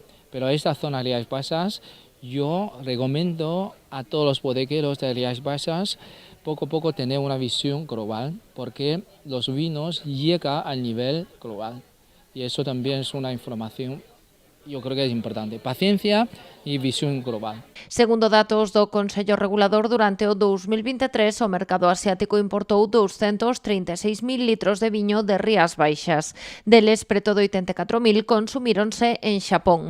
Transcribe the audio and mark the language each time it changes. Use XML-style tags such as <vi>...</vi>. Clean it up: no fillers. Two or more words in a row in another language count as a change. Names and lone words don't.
<es>Pero esta zona de Rías Baixas, yo recomiendo a todos los bodegueros de Rías Baixas poco a poco tener una visión global, porque los vinos llegan al nivel global. Y eso también es una información, yo creo que es importante.</es> <gl>Paciencia e visión global. Segundo datos do Consello Regulador, durante o 2023 o mercado asiático importou 236.000 litros de viño de Rías Baixas. Deles, preto de 84.000 consumíronse en Xapón.</gl>